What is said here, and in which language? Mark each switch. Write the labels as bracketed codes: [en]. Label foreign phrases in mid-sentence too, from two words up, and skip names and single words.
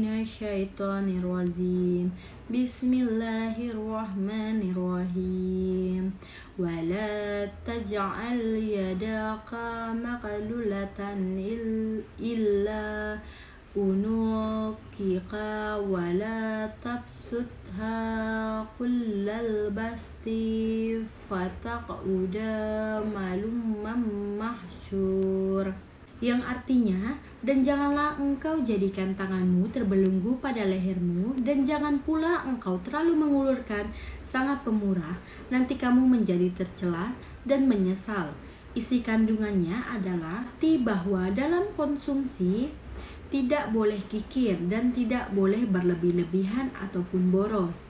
[ar] من الشيطان الرجيم، بسم الله الرحمن الرحيم، ولا تجعل يدك مغلولة إلى عنقك ولا تبسطها كل البسط فتقعد ملوما محسورا, [id] yang artinya, dan janganlah engkau jadikan tanganmu terbelenggu pada lehermu, dan jangan pula engkau terlalu mengulurkan sangat pemurah, nanti kamu menjadi tercela dan menyesal. Isi kandungannya adalah bahwa dalam konsumsi tidak boleh kikir dan tidak boleh berlebih-lebihan ataupun boros.